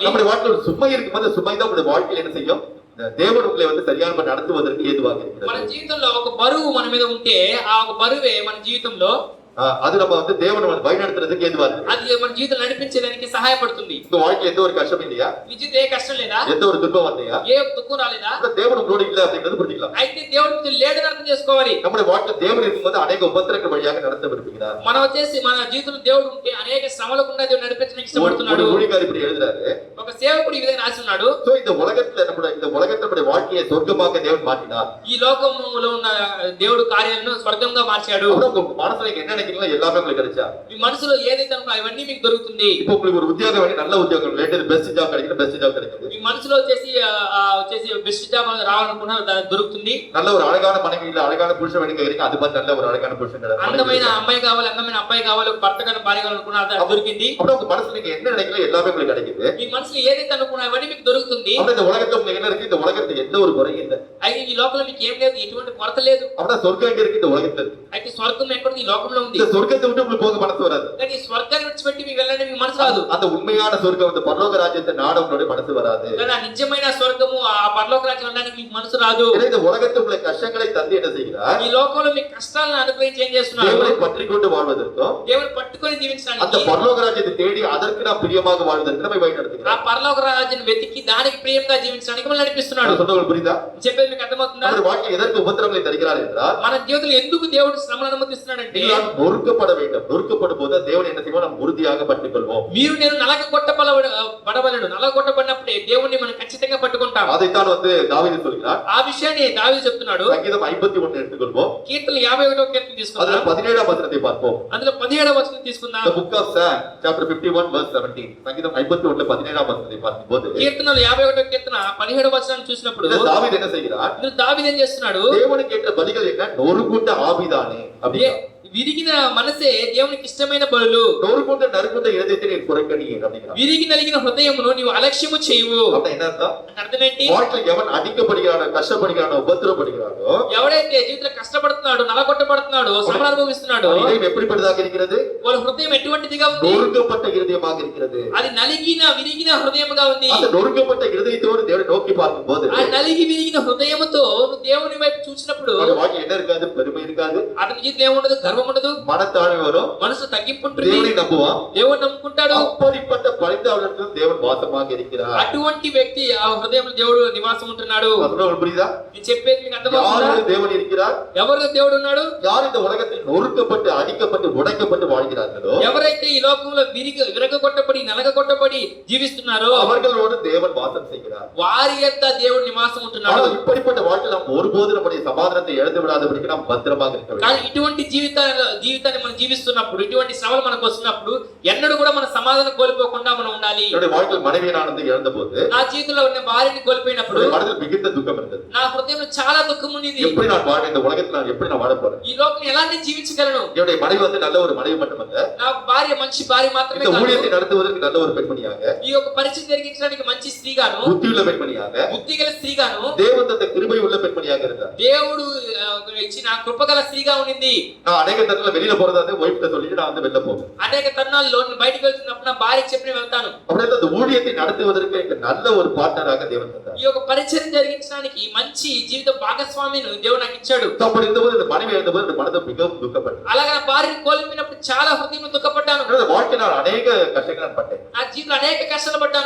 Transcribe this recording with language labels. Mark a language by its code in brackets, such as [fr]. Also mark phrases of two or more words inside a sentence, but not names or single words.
[ta] நம்முடைய வாழ்க்கையில் ஒரு சுமை இருக்கும்போது சுமை தான் நம்முடைய வாழ்க்கையில் என்ன செய்யும், தேவன் உங்களை வந்து சரியான நடத்துவதற்கு ஏதுவாக இருக்கிறது. [te] మన జీవితంలో ఒక బరువు మన మీద ఉంటే ఆ ఒక బరువే మన జీవితంలో [ta] அது நம்ம வந்து தேவனை வழி நடத்துறதுக்கு ஏதுவா இருக்கு. [te] అది మన జీవితం నడిపించడానికి సహాయపడుతుంది. [ta] இந்த வாழ்க்கையில் எந்த ஒரு கஷ்டம் இல்லையா, [te] మీ జీవితం ఏ కష్టం లేదా, [ta] எந்த ஒரு துன்பம் வரலையா, [te] ఏ దుఃఖం రాలేదా, [ta] தேவன் உங்களோட இல்ல அப்படிங்கிறது புரிஞ்சுக்கலாம். [te] అయితే దేవుడు లేడని అర్థం చేసుకోవాలి. [ta] நம்முடைய வாழ்க்கையில் தேவன் இருக்கும்போது அநேக உபத்திரங்கள் வழியாக நடத்த விரும்புகிறார். [te] మనం వచ్చేసి మన జీవితంలో దేవుడు ఉంటే అనేక శ్రమల గుండా దేవుడు నడిపించడానికి ఇష్టపడుతున్నాడు. [ta] ஒரு ஊழியக்காரர் இப்படி எழுதுறாரு, [te] ఒక సేవకుడు ఈ విధంగా రాసి ఉన్నాడు, [ta] சோ இந்த உலகத்துல நம்முடைய வாழ்க்கையை சொர்க்கமாக தேவன் மாற்றினார். [te] ఈ లోకంలో ఉన్న దేవుడు కార్యాలను స్వర్గంగా మార్చాడు. [ta] உங்க மனசுல நீங்க என்ன நினைக்கிறீங்களோ எல்லாமே உங்களுக்கு கிடைச்சா, [te] మీ మనసులో ఏదైతే అనుకో అవన్నీ మీకు దొరుకుతుంది. [ta] இப்போ உங்களுக்கு ஒரு உத்தியோகம் வேணும், நல்ல உத்தியோகம், [en] latest best job [ta] கிடைக்கும், [en] best job [ta] கிடைக்கும். [te] మీ మనసులో వచ్చేసి [en] best job [te] రావాలనుకున్నా దొరుకుతుంది. [ta] நல்ல ஒரு அழகான மனைவி இல்ல அழகான புருஷன் வேணும் கேக்குறீங்க, அது மாதிரி நல்ல ஒரு அழகான புருஷன் கிடைக்கும். [te] అందమైన అమ్మాయి కావాలి, అందమైన అబ్బాయి కావాలి, ఒక భర్త కానీ భార్య కావాలనుకున్నా అది దొరికింది. [ta] அப்புறம் உங்க மனசுல நீங்க என்ன நினைக்கிறீங்களோ எல்லாமே உங்களுக்கு கிடைக்குது. [te] మీ మనసులో ఏదైతే అనుకున్నా అవన్నీ మీకు దొరుకుతుంది. [ta] அப்புறம் இந்த உலகத்துல உங்களுக்கு என்ன இருக்கு, இந்த உலகத்துல எந்த ஒரு குறையும் இல்ல. [te] అయితే ఈ లోకంలో మీకు ఏం లేదు, ఎటువంటి కొరత లేదు. [ta] அப்புறம் சொர்க்கம் எங்க இருக்கு, இந்த உலகத்துல இருக்கு. [te] అయితే స్వర్గం ఎక్కడ ఈ లోకంలో ఉంది. [ta] இந்த சொர்க்கத்தை விட்டு உங்களுக்கு போக மனசு வராது. [te] కానీ ఈ స్వర్గాన్ని విడిచిపెట్టి మీకు వెళ్ళడానికి మీకు మనసు రాదు. [ta] அந்த உண்மையான சொர்க்கம், இந்த பரலோக ராஜ்யத்தை நாட உங்களுடைய மனசு வராது. [te] కానీ ఆ నిజమైన స్వర్గము ఆ పరలోక రాజ్యం వెళ్ళడానికి మీకు మనసు రాదు. [ta] இந்த உலகத்தில் உள்ள கஷ்டங்களை தந்து என்ன செய்கிறார், [te] ఈ లోకంలో మీకు కష్టాలను అనుగ్రహించి ఏం చేస్తున్నారు, [ta] தேவனை பற்றி கொண்டு வாழ்வதற்கும் [te] దేవుని పట్టుకొని [ta] அந்த [te] జీవించడానికి, [ta] பரலோக ராஜ்யத்தை தேடி அதற்கு நாம் பிரியமாக வாழ்வதற்கு நம்மை வழி [te] ఆ [ta] நடத்துகிறார். [te] పరలోక రాజ్యాన్ని వెతికి దానికి ప్రియంగా జీవించడానికి మనం నడిపిస్తున్నాడు. [ta] நான் சொல்றது புரியுதா? [te] చెప్పేది మీకు అర్థమవుతుందా? [ta] நம்முடைய வாழ்க்கை எதற்கு உபத்திரங்களை தருகிறார் என்றால், [te] మన జీవితంలో ఎందుకు దేవుడు శ్రమను అనుమతిస్తున్నాడంటే, [ta] நாம் நொறுக்கப்பட வேண்டும். நொறுக்கப்படும் போது தேவன் என்ன செய்வோம், நாம் உறுதியாக பற்றிக் கொள்வோம். [te] మీరు నేను నలగొట్టబడవలెను, నలగొట్టబడినప్పుడే దేవుణ్ణి మనం ఖచ్చితంగా పట్టుకుంటాం. [ta] அதைத்தான் வந்து தாவீது சொல்கிறார். [te] ఆ విషయాన్ని దావీదు చెప్తున్నాడు. [ta] சங்கீதம் 51 எடுத்துக்கொள்வோம். [te] కీర్తన 51వ కీర్తన [ta] அதுல [te] తీసుకుందాం. [ta] 17ஆம் வசனத்தை பார்ப்போம். [te] అందులో 17వ వచనం తీసుకుందాం. [en] The book of Psalm chapter 51 verse 17. [ta] சங்கீதம் 51ல 17ஆம் வசனத்தை பார்க்கும்போது [te] కీర్తనలు 51వ కీర్తన 17వ వచనాన్ని చూసినప్పుడు [ta] இந்த தாவீது என்ன செய்கிறார், [te] ఇందులో దావీదు ఏం చేస్తున్నాడు, [ta] தேவனுக்கு ஏற்ற பலிகள் என்ன, நொறுங்குண்ட ஆவிதானே அப்படின்னா, [te] విరిగిన మనసే దేవునికి ఇష్టమైన బలులు, [ta] நொறுங்குண்ட நறுங்குண்ட இதயத்தை நீ புறக்கணியேன் அப்படிங்கிறார். [te] విరిగి నలిగిన హృదయమును నీవు అలక్ష్యము చేయవు. [ta] அப்ப என்ன அர்த்தம், [te] అర్థమేంటి, [ta] வாழ்க்கையில் எவன் அடிக்கப்படுகிறானோ, கஷ்டப்படுகிறானோ, உபத்திரப்படுகிறானோ, [te] ఎవడైతే జీవితంలో కష్టపడుతున్నాడు, నలగొట్టబడుతున్నాడు, శ్రమ అనుభవిస్తున్నాడు, [ta] இதயம் எப்படிப்பட்டதாக இருக்கிறது, [te] వాళ్ళ హృదయం ఎటువంటిదిగా ఉంది? [ta] நொறுக்கப்பட்ட இருதயமாக இருக்கிறது. [te] అది నలిగిన విరిగిన హృదయముగా ఉంది. [ta] அந்த நொறுக்கப்பட்ட இருதயத்தோடு தேவனை நோக்கி பார்க்கும்போது [te] ఆ నలిగి విరిగిన హృదయముతో నువ్వు దేవుని వైపు చూసినప్పుడు [ta] அவருடைய வாழ்க்கை என்ன இருக்காது? பெருமை இருக்காது, [te] అతని జీవితం ఏముండదు, గర్వం ఉండదు, [ta] மனத்தாழ்மை வரும், [te] మనసు తగ్గింపు ఉంటుంది, [ta] தேவனை நம்புவான். [te] దేవుని నమ్ముకుంటాడు. [ta] அப்படிப்பட்ட பரிதாபத்தில் தேவன் வாசமாக இருக்கிறார். [te] అటువంటి వ్యక్తి ఆ హృదయంలో దేవుడు నివాసం ఉంటున్నాడు. [ta] உங்களுக்கு புரியுதா? [te] నేను చెప్పేది మీకు అర్థమవుతుందా? [ta] யாரோடு தேவன் இருக்கிறார்? [te] ఎవరిలో దేవుడు ఉన్నాడు? [ta] யார் இந்த உலகத்தில் நொறுக்கப்பட்டு அடிக்கப்பட்டு உடைக்கப்பட்டு வாழ்கிறார்களோ [te] ఎవరైతే ఈ లోకంలో విరగొట్టబడి నలగొట్టబడి జీవిస్తున్నారో [ta] அவர்களோடு தேவன் வாசம் செய்கிறார். [te] వారి యొక్క దేవుడు నివాసం ఉంటున్నాడు. [ta] ஆனால் இப்படிப்பட்ட வாழ்க்கை நாம் ஒருபோதும் நம்முடைய சமாதானத்தை இழந்து விடாதபடிக்கு நாம் பத்திரமாக இருக்க வேண்டும். [te] కానీ ఇటువంటి జీవితాన్ని మనం జీవిస్తున్నప్పుడు, ఇటువంటి శ్రమలు మనకు వస్తున్నప్పుడు ఎన్నడూ కూడా మన సమాధానం కోల్పోకుండా మనం ఉండాలి. [ta] என்னுடைய வாழ்க்கையில் மனைவியானது இழந்த போது [te] నా జీవితంలో ఉన్న భార్యని కోల్పోయినప్పుడు [ta] என்னுடைய மனதில் மிகுந்த துக்கம் இருந்தது. [te] నా హృదయంలో చాలా దుఃఖం ఉంది. [ta] எப்படி நான் வாழ, இந்த உலகத்தில் நான் எப்படி நான் வாழ போறேன்? [te] ఈ లోకం ఎలా నేను జీవించగలను? [ta] என்னுடைய மனைவி வந்து நல்ல ஒரு மனைவி மட்டுமல்ல, [te] నా భార్య మంచి భార్య మాత్రమే [ta] இந்த [te] కాదు, [ta] ஊழியத்தை நடத்துவதற்கு நல்ல ஒரு பெண்மணியாக, [te] ఈ యొక్క పరిచయం జరిగించడానికి మంచి స్త్రీగాను, [ta] புத்தியுள்ள பெண்மணியாக, [te] బుద్ధిగల స్త్రీగాను, [ta] தேவன் தந்த கிருபை உள்ள பெண்மணியாக இருந்தார். [te] దేవుడు ఇచ్చిన కృపగల స్త్రీగా ఉండింది. [ta] நான் அநேக தடவை வெளியில போறதா வந்து ஒய்ஃப்ட்ட சொல்லிட்டு நான் வந்து வெளில போவேன். [te] అనేక తరుణాల్లో నేను బయటికి వెళ్తున్నప్పుడు నా భార్యకి చెప్పి వెళ్తాను. [ta] அப்படியே அந்த ஊழியத்தை நடத்துவதற்கு எனக்கு நல்ல ஒரு பார்ட்னராக தேவன் தந்தார். [te] ఈ యొక్క పరిచయం జరిగించడానికి మంచి జీవిత భాగస్వామిని దేవుడు నాకు ఇచ్చాడు. [ta] அப்படி இருந்தபோது இந்த மனைவி இருந்தபோது இந்த மனதை மிகவும் துக்கப்பட்டேன். [te] అలాగే నా భార్యని కోల్పోయినప్పుడు చాలా హృదయంలో దుఃఖపడ్డాను. [ta] என்னோட வாழ்க்கையில் நான் அநேக கஷ்டங்கள் நான் பட்டேன். [te] నా జీవితంలో అనేక కష్టాలు పడ్డాను.